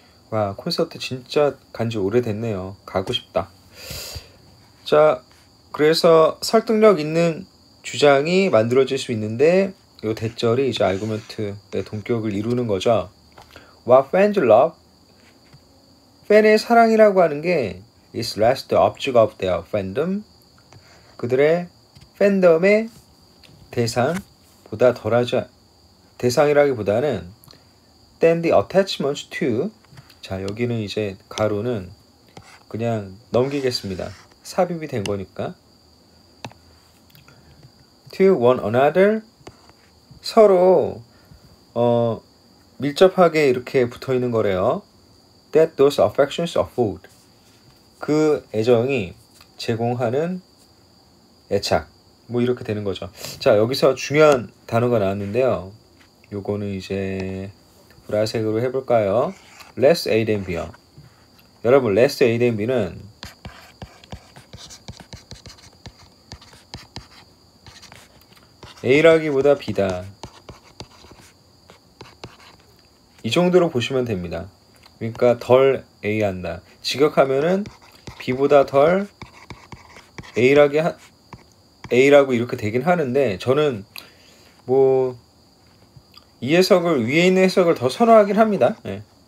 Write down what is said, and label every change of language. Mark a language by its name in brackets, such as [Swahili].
[Korean] 와, 콘서트 진짜 간지 오래됐네요. 가고 싶다. 자, 그래서 설득력 있는 주장이 만들어질 수 있는데 이 대절이 이제 아르구멘트의 동격을 이루는 거죠. [English] What fans love? [Korean] 팬의 사랑이라고 하는 게 [English] is less the object of their fandom. [Korean] 그들의 팬덤의 대상보다 덜하지 대상이라기보다는 [English] than the attachment to. [Korean] 자, 여기는 이제 가로는 그냥 넘기겠습니다. 삽입이 된 거니까. [English] to one another. [Korean] 서로 밀접하게 이렇게 붙어 있는 거래요. [English] That those affections afford. [Korean] 그 애정이 제공하는 애착. 뭐 이렇게 되는 거죠. 자, 여기서 중요한 단어가 나왔는데요. 요거는 이제 보라색으로 해볼까요? [English] Less A than B요. [Korean] 여러분, [English] less A than B [Korean] 는 A라기보다 B다. 이 정도로 보시면 됩니다. 그러니까 덜 A 한다. 직역하면은 B보다 덜 A라고 이렇게 되긴 하는데 저는 뭐 이 해석을 위에 있는 해석을 더 선호하긴 합니다. 네.